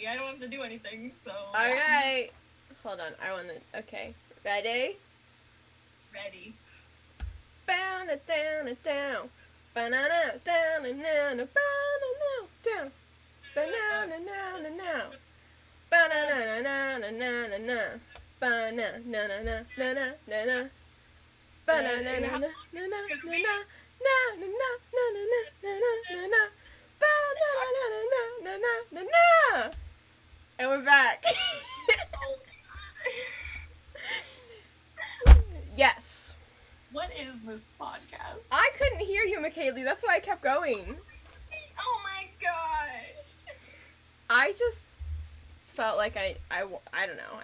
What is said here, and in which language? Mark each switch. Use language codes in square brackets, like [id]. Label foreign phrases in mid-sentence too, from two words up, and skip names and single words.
[en] I don't have to do anything, so. Alright. Hold on, I wanna. Okay. Ready? Ready. Down it down it down. Banana down and down and banana down. Banana now now now. Banana na na na na na. Banana na na na na na na na. Banana na na na na na na. Na na na na na na na na. Banana na na na na na na. And we're back. Yes. What is this podcast? I couldn't hear you, McKaylee. That's why I kept going. Oh my gosh. I just felt like I don't know.